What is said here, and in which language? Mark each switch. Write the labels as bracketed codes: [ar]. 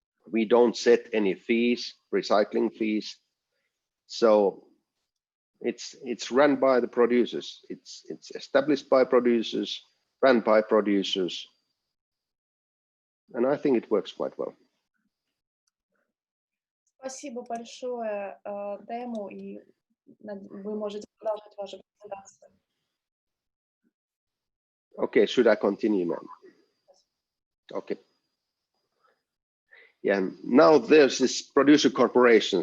[en] We don't set any fees, recycling fees. So it's run by the producers. It's established by producers, run by producers, and I think it works quite well. [ru] Спасибо большое, Тему, и вы можете продолжать вашу презентацию. [en] Okay, should I continue now? Okay. Yeah, now there's this producer corporation.